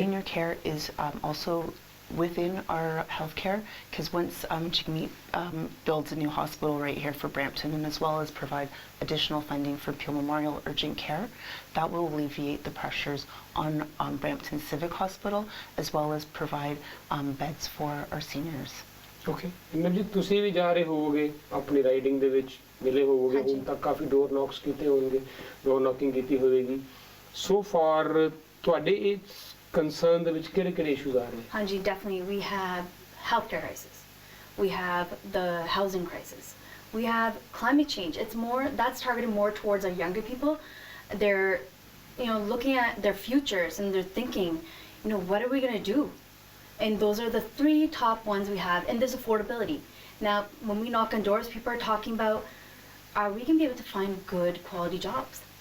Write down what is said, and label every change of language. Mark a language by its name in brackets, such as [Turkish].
[English] senior care is also within our healthcare, because once Jagmeet builds a new hospital right here for Brampton, and as well as provide additional funding for Peel Memorial Urgent Care, that will alleviate the pressures on Brampton Civic Hospital, as well as provide beds for our seniors. Okay. [Punjabi] ਜੀ ਤੁਸੀਂ ਵੀ ਜਾ ਰਹੇ ਹੋਵੋਗੇ ਆਪਣੀ riding ਦੇ ਵਿੱਚ ਮਿਲੇ ਹੋਵੋਗੇ ਹਾਂਜੀ। ਹੁਣ ਤੱਕ ਕਾਫੀ ਡੋਰ ਨੌਕਸ ਕੀਤੇ ਹੋਣਗੇ ਡੋਰ ਨੌਕਿੰਗ ਕੀਤੀ ਹੋਵੇਗੀ ਸੋ ਫਾਰ ਤੁਹਾਡੇ ਇਸ concern ਦੇ ਵਿੱਚ ਕਿਹੜੇ ਇਸ਼ੂਜ਼ ਆ ਰਹੇ [English] Hanji, definitely. We have healthcare crisis. We have the housing crisis. We have climate change. That's targeted more towards our younger people. They're, looking at their futures and they're thinking, what are we going to do? And those are the 3 top ones we have. And there's affordability. Now, when we knock on doors, people are talking about, are we going to be able to find good quality jobs?